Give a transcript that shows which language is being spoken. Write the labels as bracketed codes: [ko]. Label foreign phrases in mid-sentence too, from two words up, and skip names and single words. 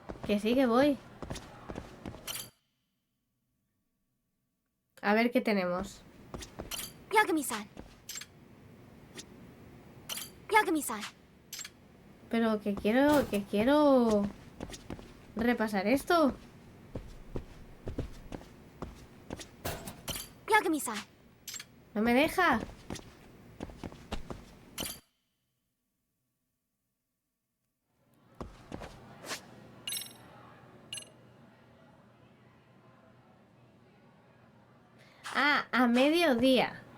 [es] Que sí, que voy. A ver qué tenemos. Yagami-san. Yagami-san. Pero que quiero repasar esto. Yagami-san. No me deja. Ah, a mediodía.